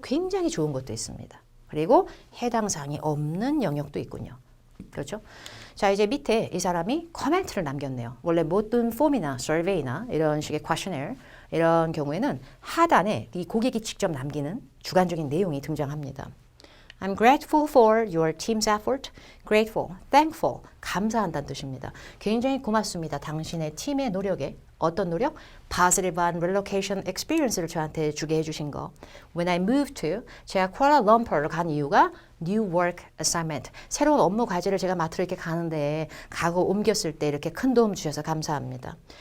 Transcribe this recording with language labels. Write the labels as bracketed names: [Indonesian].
[Korean] 굉장히 좋은 것도 있습니다. 그리고 해당 사항이 없는 영역도 있군요. 그렇죠? 자, 이제 밑에 이 사람이 코멘트를 남겼네요. 원래 모든 폼이나 서베이나 이런 식의 퀘셔너어 이런 경우에는 하단에 이 고객이 직접 남기는 주관적인 내용이 등장합니다. [English] I'm grateful for your team's effort. Grateful, thankful, [Korean] 감사한다는 뜻입니다. 굉장히 고맙습니다. 당신의 팀의 노력에 어떤 노력? positive한 relocation experience를 저한테 주게 해주신 거. [English] When I moved to, [Korean] 제가 쿠알라룸푸르로 간 이유가 [English] new work assignment, [Korean] 새로운 업무 과제를 제가 맡으러 이렇게 가는데 가구 옮겼을 때 이렇게 큰 도움 주셔서 감사합니다.